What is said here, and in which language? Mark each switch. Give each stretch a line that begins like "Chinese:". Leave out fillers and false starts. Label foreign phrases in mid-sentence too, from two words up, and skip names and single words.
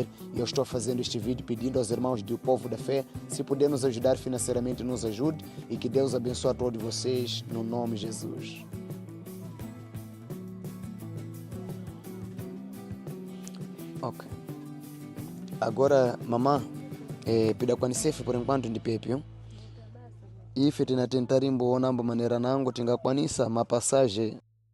Portuguese: E eu estou fazendo este vídeo pedindo aos irmãos do Povo da Fé, se puder nos ajudar financeiramente, nos ajude, e que Deus abençoe a todos vocês, no nome de Jesus. Ok.
Sena: Agora, mamã, pida kwanisefe
Portuguese: por enquanto
Sena: ndi pepe, ife tinatentar imbo onambo manera nango tingakwanisa mapassagem